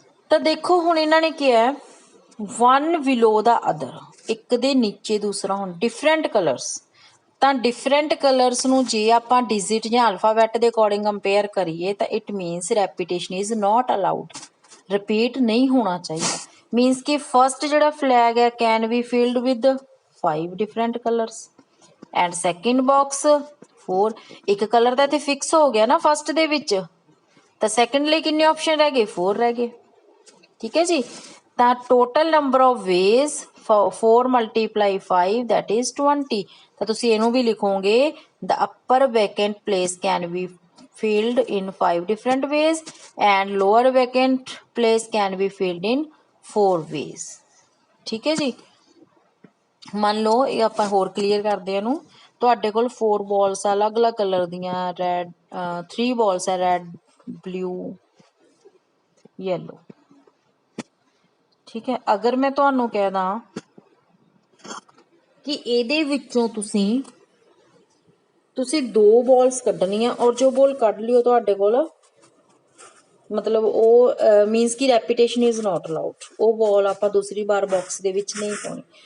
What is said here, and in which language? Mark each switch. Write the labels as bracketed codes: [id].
[pa] ਤਾਂ ਦੇਖੋ ਹੁਣ ਇਹਨਾਂ ਨੇ ਕਿਹਾ 1 ਬਿਲੋ ਦਾ ਅਦਰ, ਇੱਕ ਦੇ ਨੀਚੇ ਦੂਸਰਾ, ਹੁਣ ਡਿਫਰੈਂਟ ਕਲਰਸ, ਤਾਂ ਡਿਫਰੈਂਟ ਕਲਰਸ ਨੂੰ ਜੇ ਆਪਾਂ ਡਿਜਿਟ ਜਾਂ ਅਲਫਾਬੈਟ ਦੇ ਅਕੋਰਡਿੰਗ ਕੰਪੇਅਰ ਕਰੀਏ ਤਾਂ [en] it means repetition is not allowed, [pa] repeat ਨਹੀਂ ਹੋਣਾ ਚਾਹੀਦਾ। ਮੀਨਸ ਕਿ ਫਸਟ ਜਿਹੜਾ ਫਲੈਗ ਹੈ [en] can be filled with 5 different colours [pa] and second box 4, ਇੱਕ ਕਲਰ ਤਾਂ ਇੱਥੇ ਫਿਕਸ ਹੋ ਗਿਆ ਨਾ ਫਸਟ ਦੇ ਵਿੱਚ, ਤਾਂ ਸੈਕਿੰਡ ਲਈ ਕਿੰਨੇ ਆਪਸ਼ਨ ਰਹਿ ਗਏ? 4 ਰਹਿ ਗਏ, ਠੀਕ ਹੈ ਜੀ। [en] ਤਾਂ total number of ways 4 multiply 5 that is 20, [pa] ਤਾਂ ਤੁਸੀਂ ਇਹਨੂੰ ਵੀ ਲਿਖੋਗੇ [en] the upper vacant place can be filled in 5 different ways and lower vacant place can be filled in 4 ways, ਠੀਕ ਹੈ ਜੀ। [pa] ਮੰਨ ਲਓ ਇਹ ਆਪਾਂ ਹੋਰ ਕਲੀਅਰ ਕਰਦੇ ਇਹਨੂੰ, ਤੁਹਾਡੇ ਕੋਲ 4 ਬਾਲਸ ਅਲੱਗ ਅਲੱਗ ਕਲਰ ਦੀਆਂ, ਰੈਡ 3 ਬਾਲਸ ਹੈ, ਰੈਡ ਬਲੂ ਯੈਲੋ, ਠੀਕ ਹੈ। ਅਗਰ ਮੈਂ ਤੁਹਾਨੂੰ ਕਹਿ ਦਾਂ ਕਿ ਇਹਦੇ ਵਿੱਚੋਂ ਤੁਸੀਂ 2 ਬਾਲਸ ਕੱਢਣੀਆਂ ਔਰ ਜੋ ਬਾਲ ਕੱਢ ਲਿਓ ਤੁਹਾਡੇ ਕੋਲ, ਮਤਲਬ ਉਹ ਮੀਨਸ ਕਿ [en] repetition is not allowed, [pa] ਉਹ ਬਾਲ ਆਪਾਂ ਦੂਸਰੀ ਵਾਰ ਬਾਕਸ ਦੇ ਵਿੱਚ ਨਹੀਂ ਪਾਉਣੀ।